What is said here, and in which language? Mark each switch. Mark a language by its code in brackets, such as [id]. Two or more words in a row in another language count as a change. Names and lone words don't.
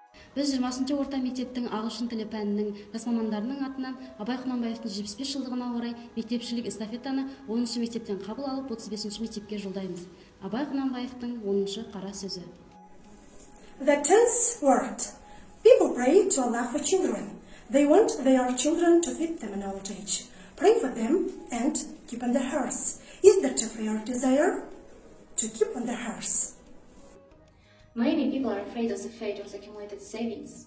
[kk] Біз 20-шы орта мектептің ағылшын тілі пәнінің жас мамандарының атынан Абай Құнанбайұлының 75 жылдығына орай мектепшілік эстафетаны 10-шы мектептен қабыл алып 35-ші мектепке жолдаймыз. Абай Құнанбайұлының 10-шы қарасөзі. [en] The 10th word. People pray to Allah for children. They want their children to feed them in old age. Pray for them and keep on their hearts. Is that a your desire? To keep on their hearts. Many people are afraid of the fate of the accumulated savings.